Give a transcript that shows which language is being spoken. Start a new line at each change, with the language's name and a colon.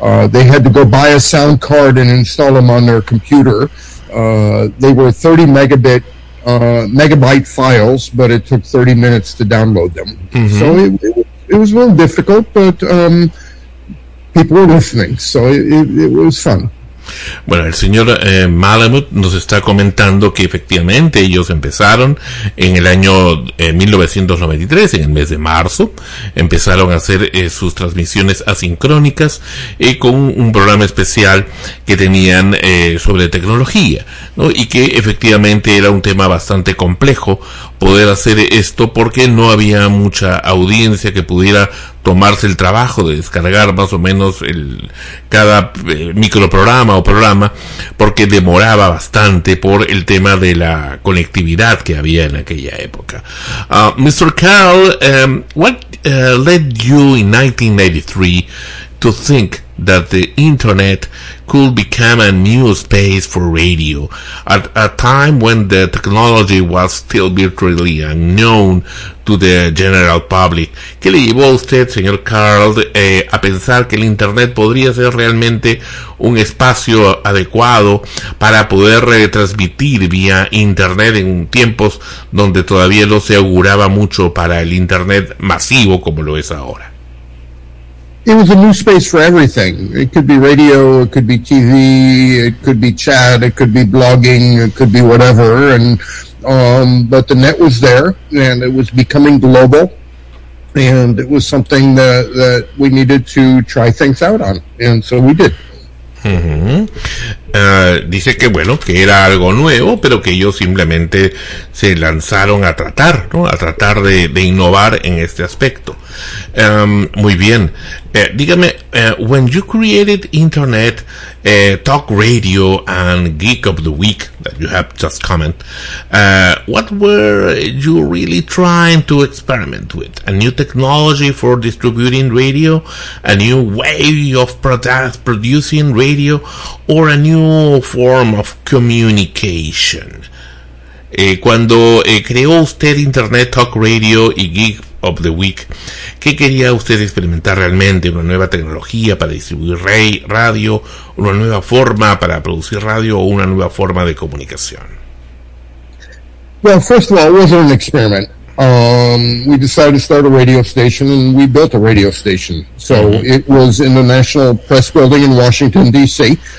English: They had to go buy a sound card and install them on their computer. They were 30 megabyte files, but it took 30 minutes to download them. Mm-hmm. So it was a little difficult, but people were listening, so it was fun.
Spanish: Bueno, el señor Malamud nos está comentando que efectivamente ellos empezaron en el año 1993, en el mes de marzo, empezaron a hacer sus transmisiones asincrónicas con un programa especial que tenían sobre tecnología, ¿no? Y que efectivamente era un tema bastante complejo poder hacer esto porque no había mucha audiencia que pudiera tomarse el trabajo de descargar más o menos cada microprograma o programa, porque demoraba bastante por el tema de la conectividad que había en aquella época.
English: Mr. Carl, what led you in 1993 to think that the internet could become a new space for radio at a time when the technology was still virtually unknown to the general public?
Spanish: ¿Qué le llevó a usted, señor Carl, a pensar que el internet podría ser realmente un espacio adecuado para poder transmitir vía internet en tiempos donde todavía no se auguraba mucho para el internet masivo como lo es ahora?
English: It was a new space for everything. It could be radio, it could be TV, it could be chat, it could be blogging, it could be whatever. But the net was there, and it was becoming global, and it was something that we needed to try things out on, and so we did. Mm-hmm.
Spanish: Dice que bueno, que era algo nuevo, pero que ellos simplemente se lanzaron a tratar, ¿no? A tratar de innovar en este aspecto. Muy bien. Dígame,
English: when you created internet, talk radio and geek of the week that you have just comment, what were you really trying to experiment with? A new technology for distributing radio, a new way of producing radio, or a new form of communication?
Spanish: Cuando creó usted internet, talk radio y geek of the week, ¿qué quería usted experimentar realmente? ¿Una nueva tecnología para distribuir radio? ¿Una nueva forma para producir radio o una nueva forma de comunicación?
English: Well, first of all, it wasn't an experiment. We decided to start a radio station and we built a radio station. So it was in the National Press Building in Washington, D.C.